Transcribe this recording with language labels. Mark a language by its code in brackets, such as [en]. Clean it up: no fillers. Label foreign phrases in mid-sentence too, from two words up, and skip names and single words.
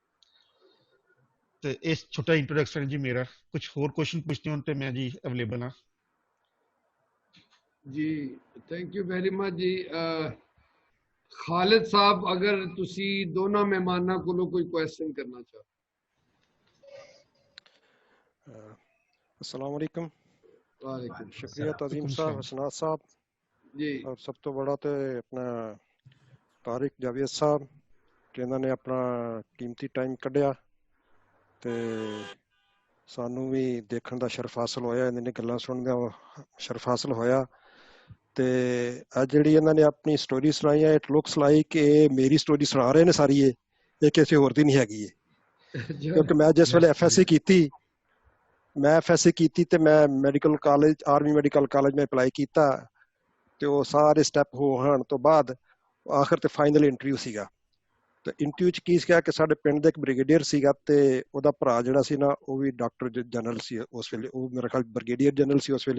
[pa] ਤੇ ਇਸ ਛੋਟਾ ਇੰਟਰੋਡਕਸ਼ਨ ਜੀ ਮੇਰਾ. ਕੁਝ ਹੋਰ ਕੁਐਸਚਨ ਪੁੱਛਦੇ ਹੋ ਤੇ ਮੈਂ ਜੀ ਅਵੇਲੇਬਲ ਹਾਂ. [en] ਜੀ thank you very much ਜੀ. [pa] ਖਾਲਿਦ ਸਾਹਿਬ ਅਗਰ ਤੁਸੀਂ ਦੋਨਾਂ ਮਹਿਮਾਨਾਂ ਕੋਲੋਂ ਕੋਈ ਕੁਐਸਚਨ ਕਰਨਾ ਚਾਹੋ. [ar] السلام علیکم. وعلیکم [pa] شکریہ تعظیم صاحب, حسنات صاحب جی. اور سب تو بڑا تو اپنا طارق جاوید صاحب جنہوں نے اپنا قیمتی ٹائم کڈیا تے سانوں بھی دیکھن دا شرف حاصل ہویا, انہاں دی گلاں سن دا شرف حاصل ہویا. تے اج جڑی انہاں نے اپنی سٹوری سنائی ہے, [en] it looks like [pa] کہ میری سٹوری سنا رہے نے ساری. یہ کسی ہور دی نہیں ਹੈਗੀ ہے, کیونکہ میں جس ویلے FSC کیتی ਮੈਂ FSC ਕੀਤੀ ਤੇ ਮੈਂ [en] medical college, army medical college [pa] ਮੈਂ ਅਪਲਾਈ ਕੀਤਾ ਤੇ ਉਹ ਸਾਰੇ ਸਟੈਪ ਹੋਣ ਤੋਂ ਬਾਅਦ ਆਖਰ ਤੇ [en] final interview [pa] ਸੀਗਾ। ਤੇ ਇੰਟਰਵਿਊ 'ਚ ਕੀ ਸੀਗਾ ਕਿ ਸਾਡੇ ਪਿੰਡ ਦੇ ਇੱਕ ਬ੍ਰਿਗੇਡੀਅਰ ਸੀਗਾ ਤੇ ਉਹਦਾ ਭਰਾ ਜਿਹੜਾ ਸੀ ਨਾ ਉਹ ਵੀ [en] doctor general [pa] ਸੀ ਉਸ ਵੇਲੇ, ਉਹ ਮੇਰਾ ਖਿਆਲ [en] brigadier general [pa] ਸੀ ਉਸ ਵੇਲੇ।